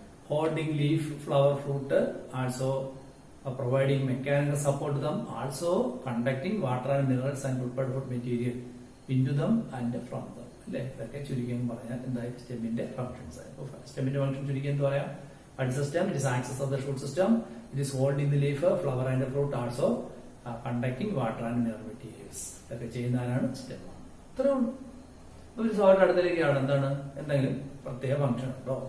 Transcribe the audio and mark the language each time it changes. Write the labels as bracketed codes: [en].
[en] Holding leaf, flower, fruit, also providing mechanical support to them, also conducting water and minerals and prepared food material into them and from them. അല്ലെ? [ml] ഇതൊക്കെ ചുരുക്കി പറഞ്ഞാൽ എന്തായി സ്റ്റെമ്മിന്റെ functions. സ്റ്റെമ്മിന്റെ function ചുരുക്കി എന്ത് പറയാം? [en] What is the stem? It is axis of the shoot system. It is holding the leaf, flower and fruit, also conducting water and mineral materials. [ml] ഇതൊക്കെ ചെയ്യുന്നതാണ് സ്റ്റെം. ഇത്രേ ഉള്ളൂ. ഒരു സോൾട്ട് അടുത്തേക്കാണ് എന്താണ് എന്തെങ്കിലും പ്രത്യേക ഫംഗ്ഷൻ ഉണ്ടോ?